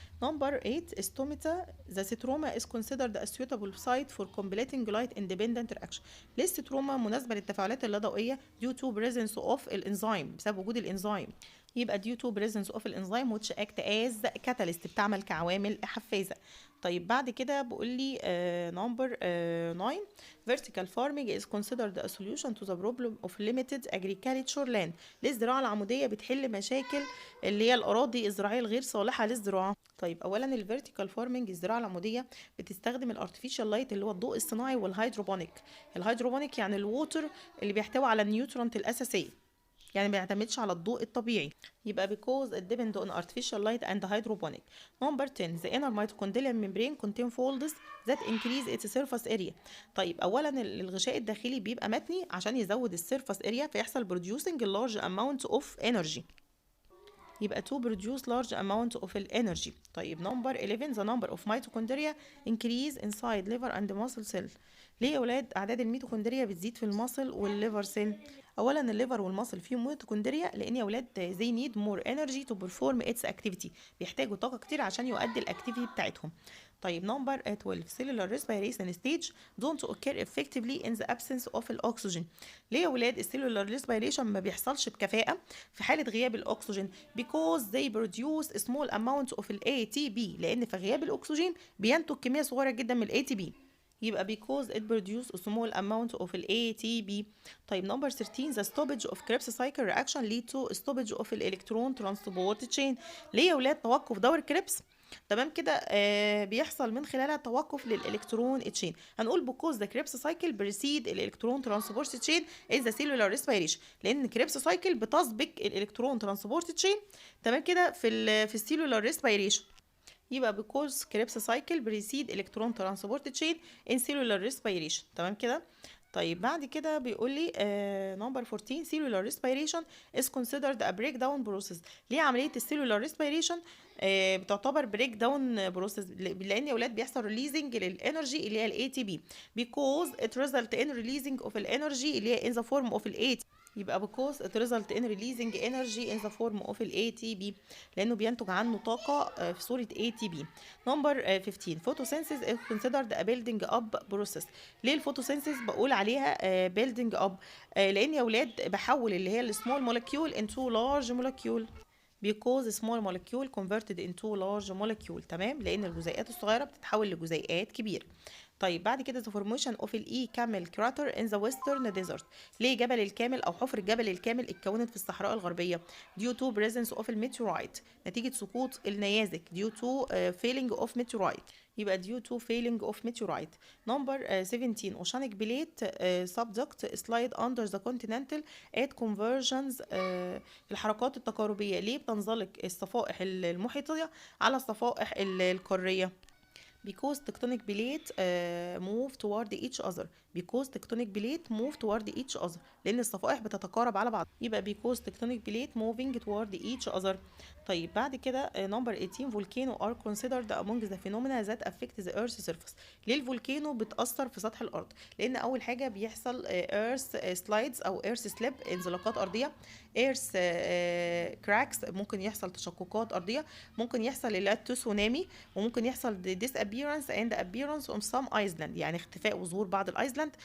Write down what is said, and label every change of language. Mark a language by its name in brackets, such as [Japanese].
[English] Number 8 stomata the stroma is considered a suitable site for completing light independent reaction. [Arabic] ليه الستروما مناسبة للتفاعلات اللادوئية [English] due to presence of [Arabic] الانزيم، بسبب وجود الانزيم. يبقى [English] due to presence of الانزيم which act as catalyst، [Arabic] بتعمل كعوامل حفازة. طيب بعد كده بقول لي [English] number 9 vertical farming is considered a solution to the problem of limited agriculture land. [Arabic] ليه الزراعة العمودية بتحل مشاكل اللي هي الأراضي الزراعية الغير صالحة للزراعة؟ طيب أولا الفيرتيكال فارمنج الزراعة العمودية بتستخدم الارتفيشال لايت اللي هو الضوء الصناعي والهيدروبونيك. الهيدروبونيك يعني الووتر اللي بيحتوي على النيوترونت الأساسية، يعني ما بيعتمدش على الضوء الطبيعي. يبقى [English] because it depends on artificial light and hydroponic. Number 10 the inner mitochondrial membrane contain folds that increase its surface area. [Arabic] طيب اولا الغشاء الداخلي بيبقى متني عشان يزود السيرفس اريا فيحصل [English] producing a large amount of energy. [Arabic] يبقى [English] to produce large amount of energy. [Arabic] طيب [English] number 11 the number of mitochondria increase inside liver and muscle cell. [Arabic] ليه يا ولاد اعداد الميتوكوندريا بتزيد في المصل والليفر سيل؟ اولا الليفر والمصل فيهم ميتوكوندريا لان يا ولاد [English] they need more energy to perform its activity، [Arabic] بيحتاجوا طاقه كتير عشان يؤدي الاكتيفيتي بتاعتهم. طيب نمبر 12 [English] cellular respiration stage don't occur effectively in the absence of الاكسجين. [Arabic] ليه يا ولاد السيلولار ريسبيريشن ما بيحصلش بكفاءه في حاله غياب الاكسجين؟ [English] because they produce a small amount of ATP، [Arabic] لان في غياب الاكسجين بينتج كميه صغيره جدا من ATP. يبقى [English] because it produce a small amount of ATP. [Arabic] طيب [English] number 13 the stoppage of Krebs cycle reaction lead to stoppage of electron transport chain. [Arabic] ليه يا ولاد توقف دور كريبس؟ تمام كده بيحصل من خلالها توقف للالكترون تشين. هنقول [English] because the Krebs cycle precede [Arabic] الالكترون ترانسبورت تشين [English] is the cellular respiration، [Arabic] لان كريبس سايكل بتسبق الالكترون ترانسبورت تشين، تمام كده في السيلولار ريسبيريشن. يبقى [English] because Krebs cycle precede electron transport chain in cellular respiration، [Arabic] تمام كده. طيب بعد كده بيقول لي [English] number 14 cellular respiration is considered a breakdown process. [Arabic] ليه عملية السيلولار ريسبيريشن بتعتبر بريك داون بروسيس؟ لان يا ولاد بيحصل ريليزنج للانرجي اللي هي الاي تي بي [English] because it result in releasing of [Arabic] الانرجي اللي هي [English] in the form of [Arabic] الاي. يبقى [English] because it result in releasing energy in the form of ATP، [Arabic] لأنه بينتج عنه طاقة في صورة [English] ATP. Number 15 photosynthesis is considered a building up process. [Arabic] ليه الفوتوسينثيز بقول عليها [English] building up؟ [Arabic] لأن يا ولاد بحول اللي هي السمول [English] molecule into large molecule [Arabic] because small molecule converted into large molecule، تمام، لأن الجزيئات الصغيرة بتتحول لجزيئات كبيرة. طيب بعد كده [English] the formation of الإي كامل crater in the western desert. [Arabic] ليه جبل الكامل أو حفرة جبل الكامل اتكونت في الصحراء الغربية؟ [English] due to presence of [Arabic] الميتيورايت، نتيجة سقوط النيازك [English] due to failing of meteorite. [Arabic] يبقى [English] due to failing of meteorite. Number 17 oceanic plate subduct slide under the continental at conversions. [Arabic] الحركات التقاربية ليه بتنزلق الصفائح المحيطية على الصفائح القارية؟ [English] because tectonic plate move toward each other. because tectonic plate move toward each other. [Arabic] لأن الصفائح بتتقارب على بعض. يبقى [English] because tectonic plate moving toward each other. [Arabic] طيب بعد كده [English] number 18 volcano are considered among the phenomena that affect the earth's surface. [Arabic] ليه الفولكانو بتأثر في سطح الأرض؟ لأن أول حاجة بيحصل [English] earth slides [Arabic] أو [English] earth slip [Arabic] انزلاقات أرضية. [English] earth cracks [Arabic] ممكن يحصل تشققات أرضية. ممكن يحصل اللي هي تسونامي. وممكن يحصل [English] disappearance and appearance on some island [Arabic] يعني اختفاء وظهور بعض الايسلاند.